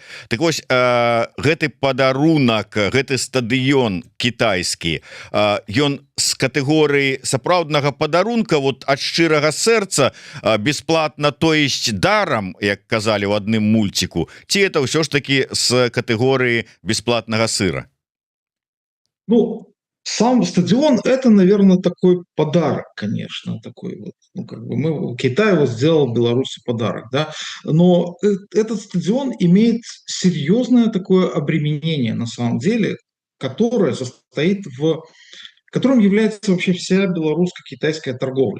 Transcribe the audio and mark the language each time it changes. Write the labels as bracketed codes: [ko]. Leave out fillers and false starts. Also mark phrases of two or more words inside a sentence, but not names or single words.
[be] Так вось, гэты падарунак, гэты стадыён кітайскі, ён з катэгорыі сапраўднага падарунка, вот ад шчырага сэрца, бесплатна, [ru] то есть [be] дарам, як казалі ў адным мульціку, [ru] ці это [be] ўсё ж таки з катэгорыі бесплатнага сыра? [ru] Ну, сам стадион — это, наверное, такой подарок, конечно, такой вот. Ну, как бы Китай вот сделал Беларуси подарок, да. Но этот стадион имеет серьезное такое обременение, на самом деле, которое состоит которым является вообще вся белорусско-китайская торговля.